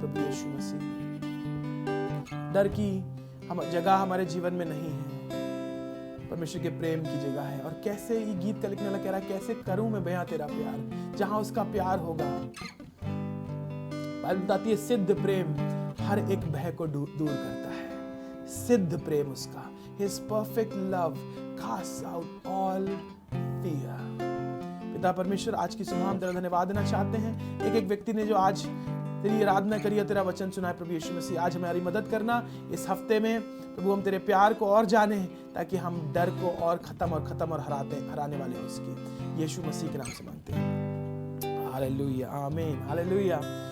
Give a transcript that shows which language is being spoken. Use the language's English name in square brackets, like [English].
[Hindi] प्रभु यीशु मसीह, डर की जगह हमारे जीवन में नहीं है, परमेश्वर के प्रेम की जगह है. और कैसे ये गीत का लिखने वाला कह रहा है, कैसे करूं मैं बयां तेरा प्यार, जहां उसका प्यार होगा. बाइबल बताती है सिद्ध प्रेम हर एक भय को दूर करता है. सिद्ध प्रेम उसका, [English] His perfect love casts out all fear. [Hindi] पिता परमेश्वर, आज की सुबह हम तेरा धन्यवाद देना चाहते हैं। एक एक व्यक्ति ने जो आज तेरी आराधना करी है, तेरा वचन सुना है प्रभु यीशु मसीह, आज हमारी मदद करना इस हफ्ते में प्रभु, हम तेरे प्यार को और जाने ताकि हम डर को और खत्म और हराने वाले हो सके। यीशु मसीह के नाम से मांगते हैं, हालेलुया, आमीन, हालेलुया।